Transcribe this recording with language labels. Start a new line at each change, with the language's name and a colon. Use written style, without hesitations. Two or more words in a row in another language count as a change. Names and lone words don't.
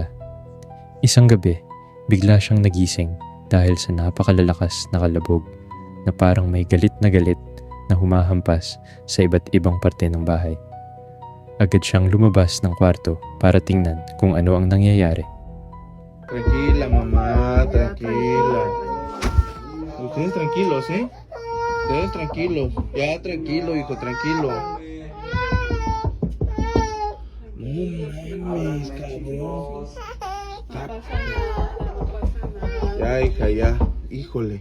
Filipino: Isang gabi, bigla siyang nagising dahil sa napakalalakas na kalabog na parang may galit na humahampas sa iba't ibang parte ng bahay. Agad siyang lumabas ng kwarto para tingnan kung ano ang nangyayari.
Spanish: Tranquila, mamá, tranquila. Ustedes tranquilos, ¿eh? Ustedes tranquilos. Ya, tranquilo, hijo, tranquilo. No mames, cabrón. Ya, hija, ya. Híjole.